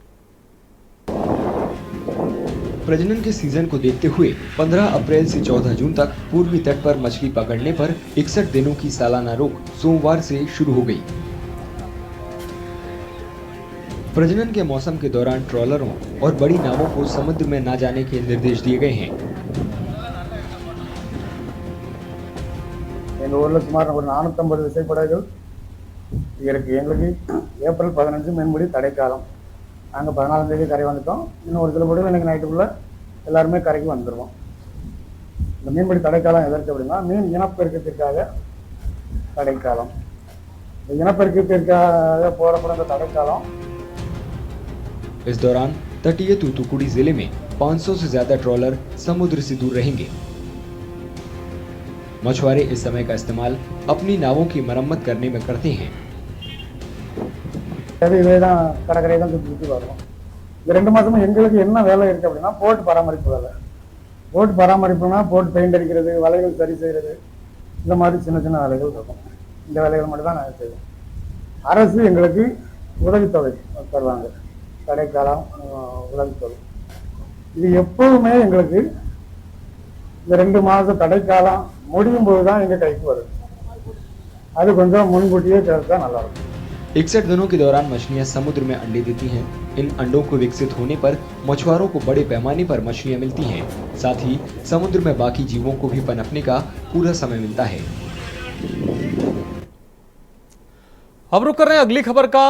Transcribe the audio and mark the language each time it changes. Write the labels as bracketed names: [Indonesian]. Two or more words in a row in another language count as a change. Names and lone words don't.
[Hindi] प्रजनन के सीजन को देखते हुए 15 अप्रैल से 14 जून तक पूर्वी तट पर मछली पकड़ने पर 61 दिनों की सालाना रोक सोमवार से शुरू हो गई। प्रजनन के मौसम के दौरान ट्रॉलरों और बड़ी नावों को समुद्र में न जाने के निर्देश दिए गए हैं। [Tamil] சுமார் ஒரு 450 விசைப்படகுகள் இருக்கு. எங்களுக்கு ஏப்ரல் 15 மீன்பிடி தடைக்காலம். நாங்கள் 14ஆம் தேதி கரை வந்துட்டோம். இன்னும் ஒரு சில படகுகள் எனக்கு நைட்டுக்குள்ள எல்லாருமே கரைக்கு வந்துடுவோம். இந்த மீன்பிடி தடைக்காலம் எதற்கு அப்படின்னா மீன் இனப்பெருக்கத்திற்காக தடைக்காலம். இந்த இனப்பெருக்கத்திற்காக போடப்படும் இந்த தடைக்காலம் [Hindi] इस दौरान तटीय तूतुकुड़ी जिले में 500 से ज्यादा ट्रॉलर समुद्र से दूर रहेंगे। मछुआरे इस समय का इस्तेमाल अपनी नावों की मरम्मत करने में करते हैं। [Tamil] கடற்கரை தான் சுற்றி வரோம். இந்த 2 மாசமா எங்களுக்கு என்ன வேலை இருக்கு அப்படின்னா போட் பராமரிப்பு வேலை. போட் பராமரிப்புனா [English] boat paint [Tamil] அடிக்கிறது, வலைகள் சரி செய்யறது, இந்த மாதிரி சின்ன சின்ன வேலைகள் இருக்கும். இந்த வேலைகள் மட்டும் தான் நாங்கள் செய்வோம். அரசு எங்களுக்கு உதவித்தொகை தருவாங்க, தடைக்காலம் உதவித்தொகை. இது எப்போதுமே எங்களுக்கு இந்த 2 மாத தடைக்காலம் முடியும் போது தான் எங்கள் கைக்கு வருது. அது கொஞ்சம் முன்கூட்டியே தெரிஞ்சா நல்லா இருக்கும். [Hindi] 61 दिनों के दौरान मछलियां समुद्र में अंडे देती हैं। इन अंडों को विकसित होने पर मछुआरों को बड़े पैमाने पर मछलियां मिलती हैं। साथ ही समुद्र में बाकी जीवों को भी पनपने का पूरा समय मिलता है। अब रुक कर रहे हैं अगली खबर का।